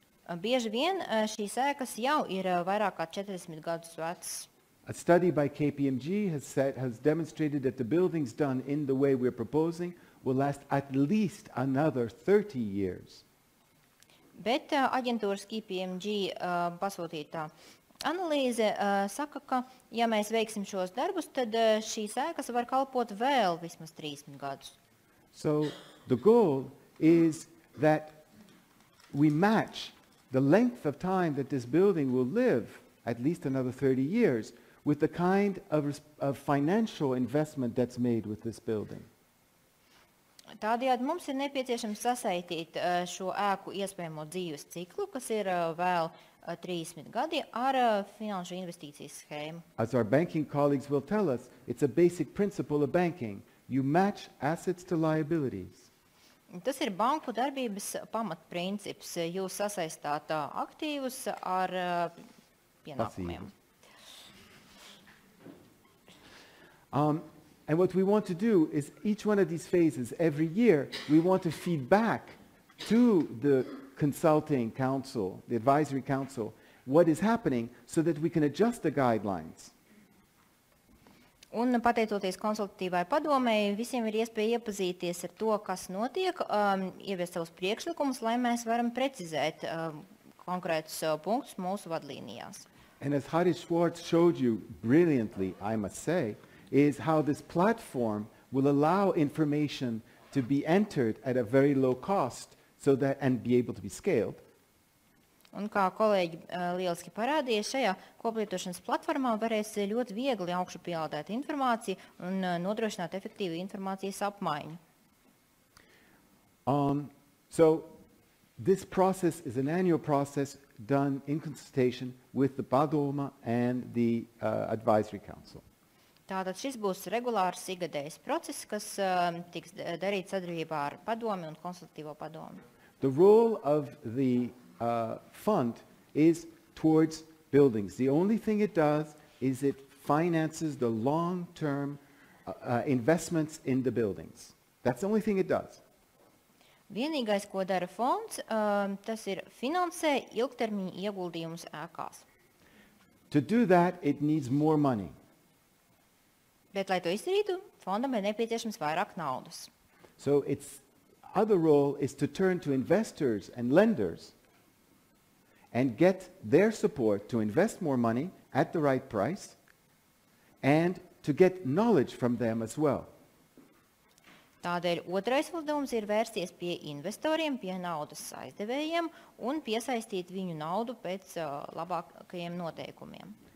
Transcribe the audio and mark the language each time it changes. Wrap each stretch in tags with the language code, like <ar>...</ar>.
<lv>Bieži vien šīs ēkas jau ir vairāk kā 40 gadus vecas.</lv> <en>A study by KPMG has demonstrated that the buildings done in the way we're proposing will last at least another 30 years.</en> <lv>Bet aģentūras KPMG pasūtītā analīze saka, ka ja mēs veiksim šos darbus, tad šīs ēkas var kalpot vēl vismaz 30 gadus.</lv> <en>So the goal is that we match the length of time that this building will live, at least another 30 years, with the kind of financial investment that's made with this building.</en> <lv>Tādējādi mums ir nepieciešams sasaistīt šo ēku iespējamo dzīves ciklu, kas ir vēl 30 gadi, ar finanšu investīcijas schēmu.</lv> <en>As our banking colleagues will tell us, it's a basic principle of banking. You match assets to liabilities.</en> <lv>Tas ir banku darbības pamatprincips. Jūs sasaistāt aktīvus ar pienākumiem.</lv> <en>And what we want to do is each one of these phases, every year, we want to feed back to the consulting council, the advisory council, what is happening so that we can adjust the guidelines.</en> <lv>Un pateicoties konsultatīvai padomei, visiem ir iespēja iepazīties ar to, kas notiek, ieviest savus priekšlikumus, lai mēs varam precizēt konkrētus punktus mūsu vadlīnijās.</lv> <en>And as Harish Schwartz showed you brilliantly, I must say, is how this platform will allow information to be entered at a very low cost so that, and be able to be scaled.</en> <lv>Un kā kolēģi lieliski parādīja, šajā koplietošanas platformā varēs ļoti viegli augšu pielādēt informāciju un nodrošināt efektīvu informācijas apmaiņu.</lv> <en>So this process is an annual process done in consultation with the Padoma and the Advisory Council.</en> <lv>Tātad šis būs regulārs ikgadējs process, kas tiks darīts sadarbībā ar padomi un konsultatīvo padomi.</lv> <en>The role of the fund is towards buildings. The only thing it does is it finances the long-term investments in the buildings. That's the only thing it does.</en> <lv>Vienīgais, ko dara fonds, tas ir finansē ilgtermiņa ieguldījumus ēkās.</lv> <en>To do that, it needs more money.</en> <lv>Bet, lai to izdarītu, fondam ir nepieciešams vairāk naudas.</lv> <en>So its other role is to turn to investors and lenders and get their support to invest more money at the right price and to get knowledge from them as well.</en> <lv>Tādēļ otrais uzdevums ir vērsties pie investoriem, pie naudas aizdevējiem un piesaistīt viņu naudu pēc labākajiem noteikumiem.</lv>